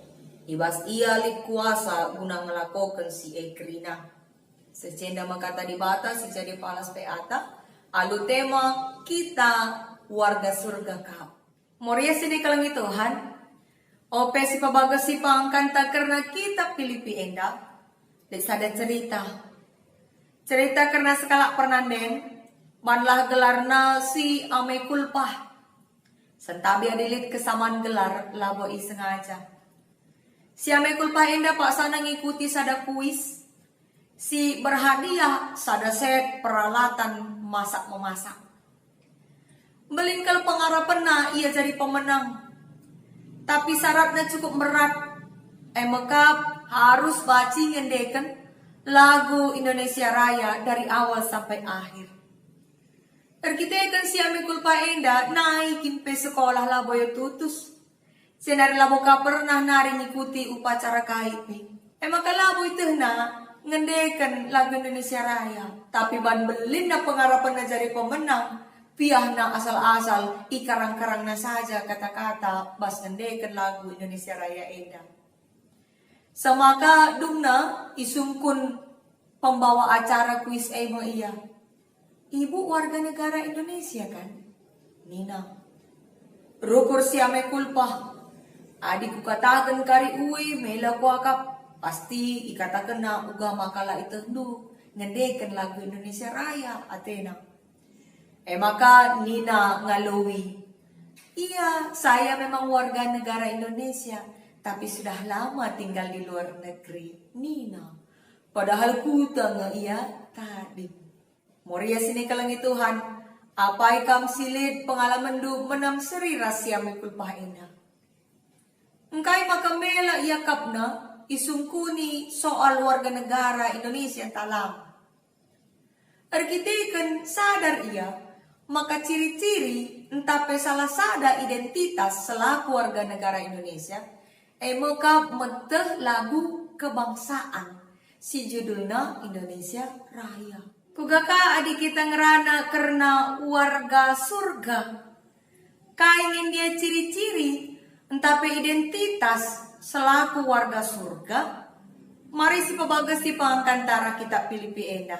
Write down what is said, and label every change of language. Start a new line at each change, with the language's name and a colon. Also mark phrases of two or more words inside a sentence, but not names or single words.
Batak Karo: Ibas ia lip kuasa guna ngelakokan si kerina. Secenda makata di bata si jadi palas peata. Alu tema kita
Indonesian: warga surga
Batak Karo: kap. Moria sini kalangi Tuhan. Ope si pabagas si pangkanta karena kita Filipi enda. Desada cerita. Cerita karena sekalak pernanden. Manlah gelarna si ame kulpah. Sentabi adilit kesamaan gelar labo sengaja. Si ame kulpah enda pak sana ngikuti sada kuis. Si berhadiah sada set
Indonesian: peralatan masak-memasak.
Batak Karo: Belingkal pengharapan na ia jadi pemenang.
Indonesian: Tapi syaratnya cukup berat.
Batak Karo: Mekap harus baci ngendekan lagu Indonesia Raya
Indonesian: dari awal sampai akhir.
Batak Karo: Terkitekan si ame kulpah enda naikin pe sekolah laboyo tutus. Senari labo ka pernah nari ngikuti upacara KIP. Maka labo itu na ngendekan lagu Indonesia Raya. Tapi ban belin na pengharapan na jadi pemenang. Piah na asal-asal ikarang-karang na saja kata-kata bas ngendekan lagu Indonesia Raya enda. Samaka dumna isungkun pembawa acara kuis emo iya.
Indonesian: Ibu warga negara Indonesia kan?
Batak Karo: Nina. Rukur si ame kulpah. Adikku katakan kari uwi mela kuakap. Pasti ikatakan na uga makala itendu. Ngendekan lagu Indonesia Raya Athena. Maka Nina ngalowi.
Indonesian: Iya, saya memang warga negara Indonesia. Tapi sudah lama tinggal di luar negeri.
Batak Karo: Nina. Padahal kuta nga iya tadi. Moria sini kalangi Tuhan. Apai kam silid pengalaman du menam seri rahasia mekulpah ina. Engkai makamela yakap na isungkuni
Indonesian: soal warga negara Indonesia
Batak Karo: talam. Arkiteken sadar ia, maka ciri-ciri entape salah sada
Indonesian: identitas selaku warga negara Indonesia,
Batak Karo: maka meteh lagu kebangsaan si judulna Indonesia Raya. Kugaka adik kita ngerana
Indonesian: karena warga surga.
Batak Karo: Kaingin dia ciri-ciri entape
Indonesian: identitas selaku warga surga.
Batak Karo: Mari si pabagas si pangkantara kitab Filipi enda.